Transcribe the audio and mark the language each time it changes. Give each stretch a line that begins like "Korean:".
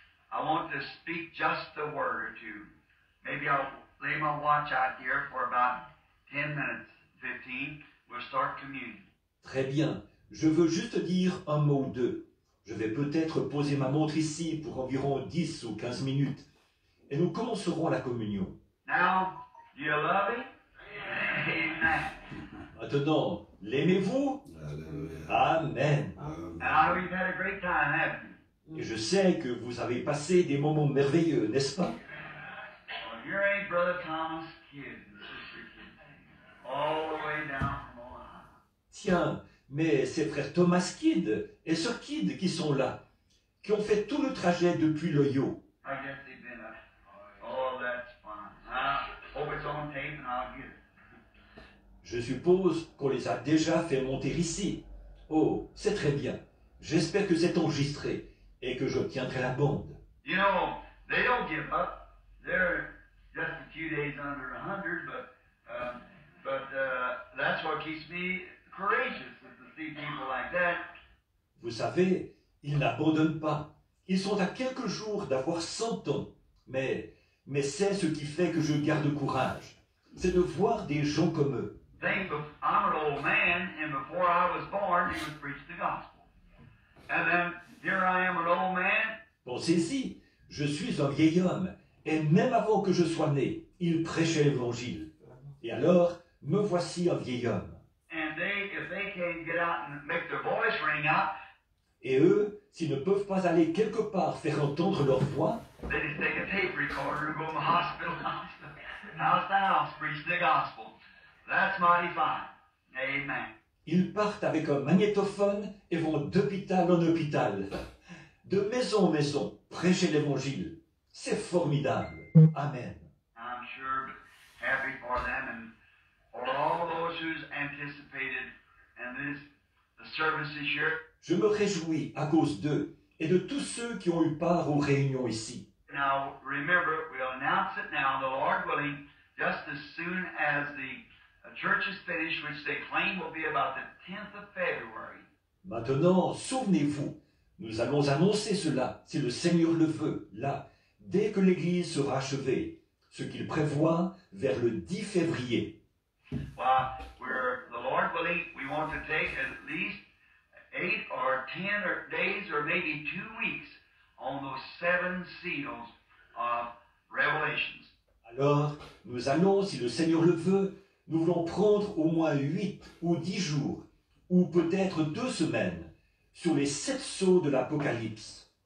English: I want to speak just a word or two. Maybe I'll lay my watch out here for about 10 minutes, 15. We'll start communion.
French: Très bien, je veux juste dire un mot ou deux. Je vais peut-être poser ma montre ici pour environ 10 ou 15 minutes. Et nous commencerons la communion.
English: Now, do you love him? Amen.
French: Maintenant, l'aimez-vous? Alléluia. Amen. Amen.
English: And I know you've had a great time, haven't you?
French: Et je sais que vous avez passé des moments merveilleux, n'est-ce pas?
English: Well, here ain't Brother Thomas Kidd and Sister Kidd. All the way down from Ohio.
French: Tiens, mais c'est frère Thomas Kidd et sœur Kidd qui sont là, qui ont fait tout le trajet depuis l'Ohio.
English: I guess they've been up. Oh, that's fine. I hope it's on tape and I'll get it.
French: Je suppose qu'on les a déjà fait monter ici. Oh, c'est très bien. J'espère que c'est enregistré et que j'obtiendrai la bande.
English: You know, they don't give up. They're just a few days under 100, but that's what keeps me courageous, is to see people like that.
French: Vous savez, ils n'abandonnent pas. Ils sont à quelques jours d'avoir 100 ans. Mais c'est ce qui fait que je garde courage. C'est de voir des gens comme eux.
English: I'm an old man, and before I was born, he was preached the gospel. And then here I am, an old man.
French: Pensez-y, je suis un vieil homme, et même avant que je sois né, il prêchait l'Évangile. Et alors, me voici un vieil homme.
English: And if they can't get out and make their voice ring out,
French: Et eux, s'ils ne peuvent pas aller quelque part faire entendre leur voix,
English: they just take a tape recorder and go to the hospital, house to house, preach the gospel. That's mighty fine. Amen.
French: ils partent avec un magnétophone et vont d'hôpital en hôpital, de maison en maison, prêcher l'Évangile. C'est formidable. Amen.
English: I'm sure happy for them and for all those who's anticipated and the services here.
French: Je me réjouis à cause d'eux et de tous ceux qui ont eu part aux réunions ici.
English: Now remember, we'll announce it now, the Lord willing, just as soon as the church is finished, which they claim will be about the 10th of February.
French: Maintenant, souvenez-vous, nous allons annoncer cela, si le Seigneur le veut, là, dès que l'Église sera achevée, ce qu'il prévoit vers le 10 février.
English: Well, the Lord willing, we want to take at least 8 or 10 days or maybe 2 weeks on those 7 seals of Revelations.
French: Alors, nous allons, si le Seigneur le veut, nous voulons prendre au moins 8 ou 10 jours, ou peut-être 2 semaines, sur les 7 sceaux de l'Apocalypse.